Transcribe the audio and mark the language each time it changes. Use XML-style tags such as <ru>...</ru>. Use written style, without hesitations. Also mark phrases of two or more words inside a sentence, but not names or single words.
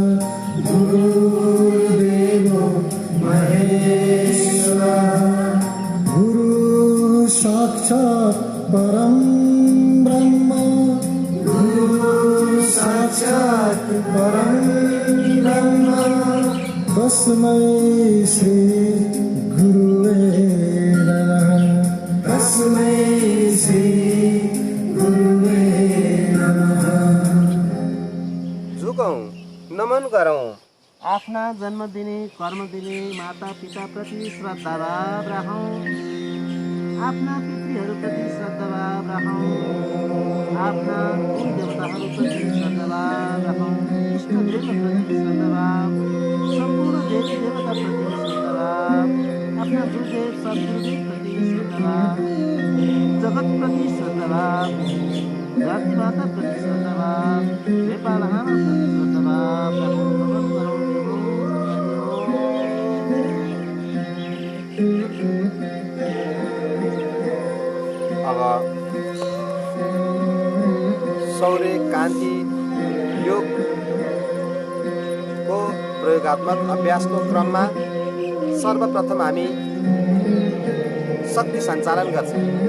<sa>गुरुर्देवो महेश्वरः, गुरुः साक्षात् परं ब्रह्म, गुरुः साक्षात् परं ब्रह्म, तस्मै श्री गुरुवे नमः, तस्मै श्री गुरुवे नमः।</sa> <ne>झुकौँ, नमन गरौँ। आफ्ना जन्म दिने, कर्म दिने माता पिता प्रति श्रद्धाभाव राखौँ। आफ्ना पितृहरूप्रति श्रद्धाभाव राखौँ। आफ्ना कुल देवताहरूप्रति श्रद्धाभाव राखौँ। इष्ट देवप्रति श्रद्धाभाव, सम्पूर्ण देवी देवताप्रति श्रद्धाभाव, आफ्ना गुरुदेव सद्गुरुदेवप्रति श्रद्धाभाव, जगतप्रति श्रद्धाभाव, धरती माताप्रति श्रद्धाभाव, नेपाल आमाप्रति श्रद्धाभाव राखौँ। नमन गरौँ। अब सौर्य कान्ति योगको प्रयोग योगात्मक अभ्यासको क्रममा सर्वप्रथम हामी शक्ति सञ्चालन गर्छौँ।</ne>